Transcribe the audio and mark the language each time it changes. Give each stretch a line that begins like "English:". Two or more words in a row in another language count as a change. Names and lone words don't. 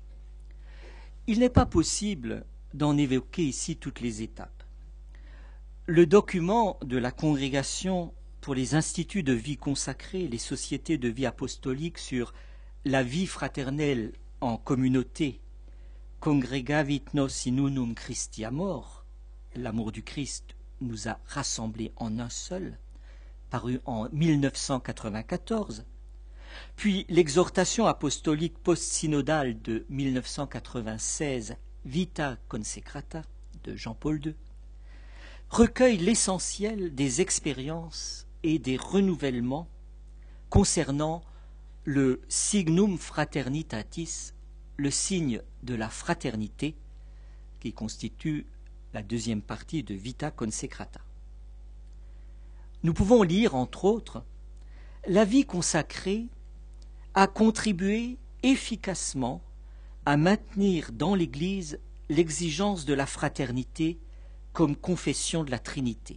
French: Il n'est pas possible d'en évoquer ici toutes les étapes. Le document de la Congrégation pour les instituts de vie consacrés, les sociétés de vie apostolique sur la vie fraternelle en communauté,
Latin: Congregavit nos in unum Christi amor,
French: l'amour du Christ nous a rassemblés en un seul, paru en 1994, puis l'exhortation apostolique post-synodale de 1996, Vita Consecrata, de Jean-Paul II, recueille l'essentiel des expériences et des renouvellements concernant le
Latin: signum fraternitatis,
French: le signe de la fraternité, qui constitue la deuxième partie de Vita Consecrata. Nous pouvons lire, entre autres, la vie consacrée a contribué efficacement à maintenir dans l'Église l'exigence de la fraternité comme confession de la Trinité.